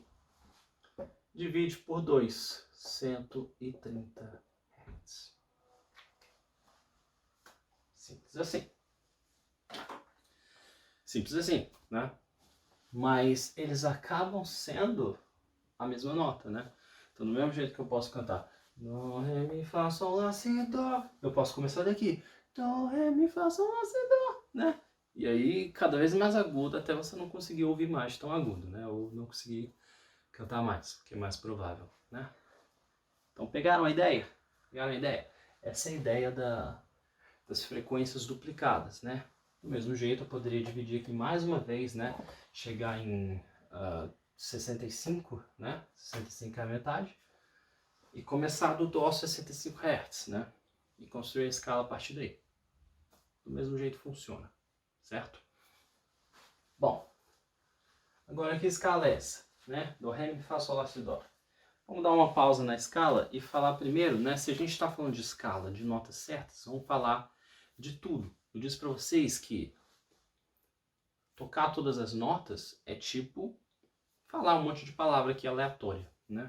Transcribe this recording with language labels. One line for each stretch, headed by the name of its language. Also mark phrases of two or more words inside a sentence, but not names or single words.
Portuguese: Divide por 2, 130 Hz. Simples assim. Simples assim, né? Mas eles acabam sendo a mesma nota, né? Então, do mesmo jeito que eu posso cantar Dó, ré, mi, fá, sol, lá, si, dó, eu posso começar daqui Dó, ré, mi, fá, sol, lá, si, dó, né? E aí, cada vez mais agudo, até você não conseguir ouvir mais tão agudo, né? Ou não conseguir cantar mais, que é mais provável, né? Então, pegaram a ideia? Pegaram a ideia? Essa é a ideia das frequências duplicadas, né? Do mesmo jeito, eu poderia dividir aqui mais uma vez, né? Chegar em 65, né? 65 é a metade. E começar do Dó 65 Hz, né? E construir a escala a partir daí. Do mesmo jeito funciona, certo? Bom, agora que escala é essa, né? Dó, ré, mi, fá, sol, lá, si, dó. Vamos dar uma pausa na escala e falar primeiro, né? Se a gente está falando de escala, de notas certas, vamos falar de tudo. Eu disse para vocês que tocar todas as notas é tipo falar um monte de palavra aqui aleatória, né?